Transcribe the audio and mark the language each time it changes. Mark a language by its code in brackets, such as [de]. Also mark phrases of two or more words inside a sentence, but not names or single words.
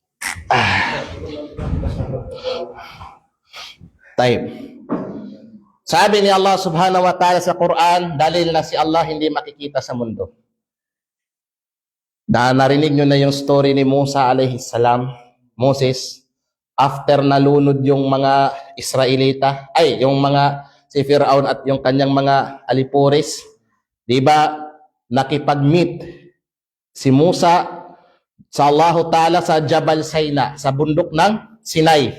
[tl] Taib. Sabi ni Allah [ar] subhanahu wa ta'ala [tl] sa Quran, dalil na si Allah hindi makikita sa mundo. Narinig nyo na yung story ni Musa [ar] alayhi salam, [tl] Moses, after nalunod yung mga Israelita, yung mga si Firaun at yung kanyang mga alipuris, di ba, nakipag-meet si Musa sa Allah Ta'ala sa Jabal Sinai, sa bundok ng Sinai.